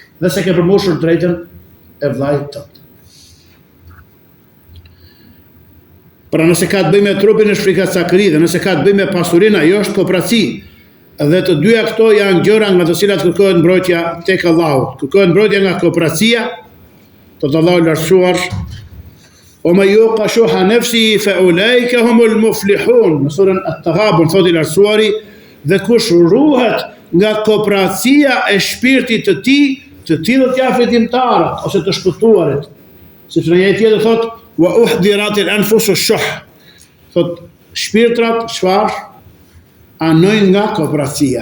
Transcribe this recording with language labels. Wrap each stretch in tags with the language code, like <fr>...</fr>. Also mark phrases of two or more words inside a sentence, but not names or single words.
<sq>Dhe se ke përmbushur drejtën e vllait tënd. Pra nëse ka të bëjë me trupin është frikacakëri, dhe nëse ka të bëjë me pasurinë, ajo është kooperaci. Dhe të dyja këto janë gjëra nga të cilat kërkohet mbrojtja tek Allahu. Kërkohet mbrojtja nga kooperacia, të Allahu lartësuar.</sq> <ar>ومن يوق شح نفسه فأولئك هم المفلحون.</ar> <sq>Në surën At-Taghabun thotë i lartësuari, dhe kush ruhet nga kooperacia e shpirtit të tij, të tillët janë fitimtarët ose të shpëtuarit. Sepse në një tjetër thotë</sq> <ar>وأحضرت الأنفس الشح.</ar> <sq>Thotë shpirtrat çfarë? Anojnë nga kooperacia.</sq>